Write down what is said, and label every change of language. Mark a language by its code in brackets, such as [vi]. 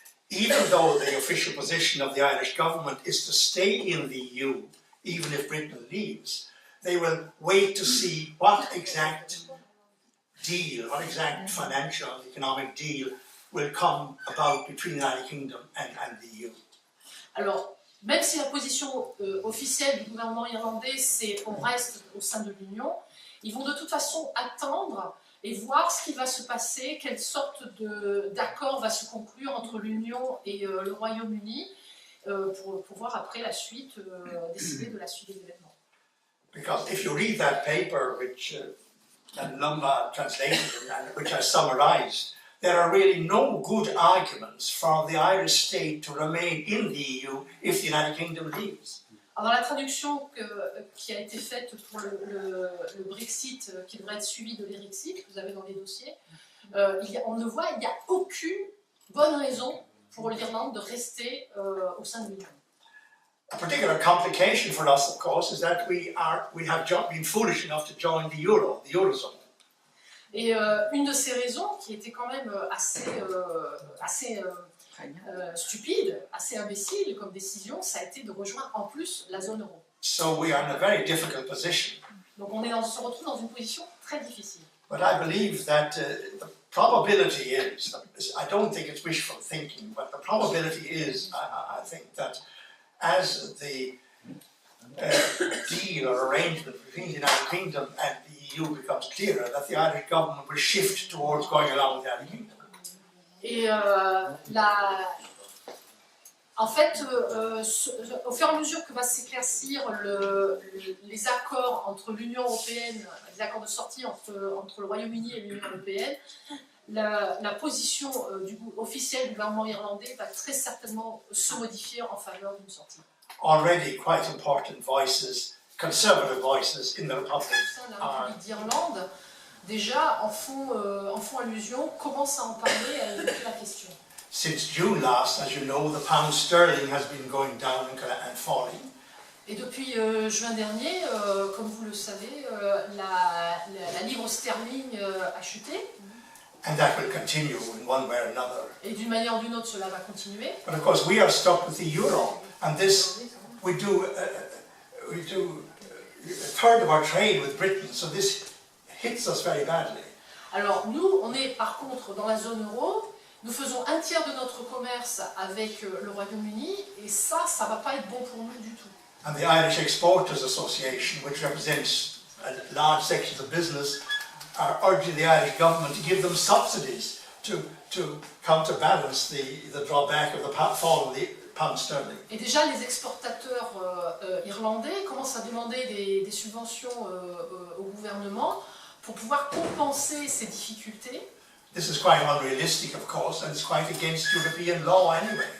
[en] Even though the official position of the Irish government is to stay in the EU, even if Britain leaves, they will wait to see what exact deal, what exact financial, economic deal will come about between the United Kingdom and the EU. [fr] Alors, même si la position officielle du gouvernement irlandais, c'est qu'on reste au sein de l'Union, ils vont de toute façon attendre et voir ce qui va se passer, quelle sorte d'accord va se conclure entre l'Union et le Royaume-Uni pour pouvoir après la suite décider de la suite des événements. [en] Because if you read that paper, which Lumba translated and which I summarized, there are really no good arguments for the Irish state to remain in the EU if the United Kingdom leaves. [fr] Alors, dans la traduction qui a été faite pour le Brexit, qui devrait être suivi de l'Erexit, que vous avez dans les dossiers, on ne voit, il n'y a aucune bonne raison pour l'Irlande de rester au sein de l'Union. [en] A particular complication for us, of course, is that we have been foolish enough to join the Eurozone. [fr] Et une de ces raisons, qui était quand même assez stupide, assez imbécile comme décision, ça a été de rejoindre en plus la zone euro. [en] So we are in a very difficult position. [fr] Donc se retrouve dans une position très difficile. [en] But I believe that the probability is, I don't think it's wishful thinking, but the probability is, I think that as the deal or arrangement between the United Kingdom and the EU becomes clearer, that the Irish government will shift towards going along with the United Kingdom. [fr] Et en fait, au fur et à mesure que va s'éclaircir les accords entre l'Union européenne, les accords de sortie entre le Royaume-Uni et l'Union européenne, la position officielle du gouvernement irlandais va très certainement se modifier en faveur d'une sortie. [en] Already quite important voices, conservative voices in the Republic [fr] Au sein de la République d'Irlande, déjà en font allusion, commencent à en parler, à évoquer la question. [en] Since June last, as you know, the pound sterling has been going down and falling. [fr] Et depuis juin dernier, comme vous le savez, la livre sterling a chuté. [en] And that will continue in one way or another. [fr] Et d'une manière ou d'une autre, cela va continuer. [en] But of course, we are stuck with the euro, and this we do a third of our trade with Britain, so this hits us very badly. [fr] Alors nous, on est par contre dans la zone euro. Nous faisons un tiers de notre commerce avec le Royaume-Uni, et ça va pas être bon pour nous du tout. [en] And the Irish Exporters Association, which represents large sections of business, are urging the Irish government to give them subsidies to counterbalance the drawback of the fall of the pound sterling. [fr] Et déjà, les exportateurs irlandais commencent à demander des subventions au gouvernement pour pouvoir compenser ces difficultés. [en] This is quite unrealistic, of course, and it's quite against European law anyway.